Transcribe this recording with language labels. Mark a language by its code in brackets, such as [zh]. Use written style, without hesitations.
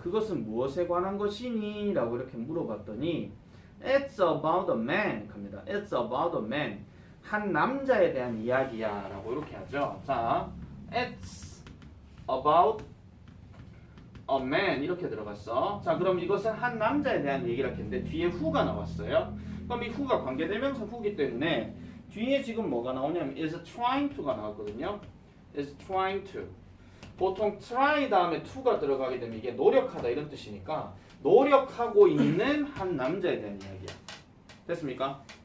[ko] 그것은 무엇에 관한 것이니? 라고 이렇게 물어봤더니 [en] it's about a man [ko] 갑니다. [en] it's about a man. [ko] 한 남자에 대한 이야기야 라고 이렇게 하죠. 자, [en] it's about a man [ko] 이렇게 들어갔어. 자, 그럼 이것은 한 남자에 대한 얘기라 했는데 뒤에 who가 나왔어요. 그럼 이 who가 관계대명사 who기 때문에 뒤에 지금 뭐가 나오냐면 [en] is trying to [ko] 가 나왔거든요. [en] is trying to. [ko] 보통 try 다음에 to가 들어가게 되면 이게 노력하다 이런 뜻이니까 노력하고 있는 한 남자에 대한 이야기야. 됐습니까?